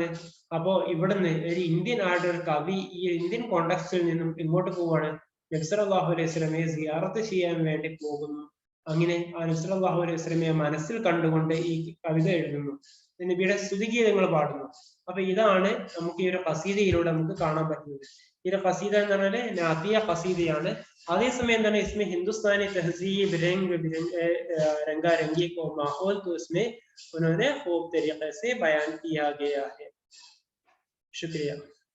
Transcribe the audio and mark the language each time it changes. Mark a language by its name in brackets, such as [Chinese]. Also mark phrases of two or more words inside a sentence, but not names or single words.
[Malayalam] അപ്പോ ഇവിടുന്ന് ഒരു ഇന്ത്യൻ ആയിട്ടുള്ള ഒരു കവി ഈ ഇന്ത്യൻ കോണ്ടക്സ്റ്റിൽ നിന്നും ഇങ്ങോട്ട് പോവാണ്, നബി [Arabic] صلى الله عليه وسلم [Malayalam] സിയാറത്ത് ചെയ്യാൻ വേണ്ടി പോകുന്നു. അങ്ങനെ ആ നബി [Arabic] صلى الله عليه وسلم [Malayalam] മനസ്സിൽ കണ്ടുകൊണ്ട് ഈ കവിത എഴുതുന്നു, നബിയുടെ സ്തുതിഗീതങ്ങൾ പാടുന്നു. അപ്പൊ ഇതാണ് നമുക്ക് ഈ ഒരു ഖസീദയിലൂടെ നമുക്ക് കാണാൻ പറ്റുന്നത്. ഈ ഒരു ഖസീദ എന്ന് പറഞ്ഞാല് നാത്തിയ ഖസീദയാണ്. അതേസമയം എന്താണ്? [Hindi] इसमें हिंदुस्तानी तहजीब रंग रंगारंगी को माहौल तो इसमें उन्होंने खूब तरीके से बयान किया गया है. शुक्रिया.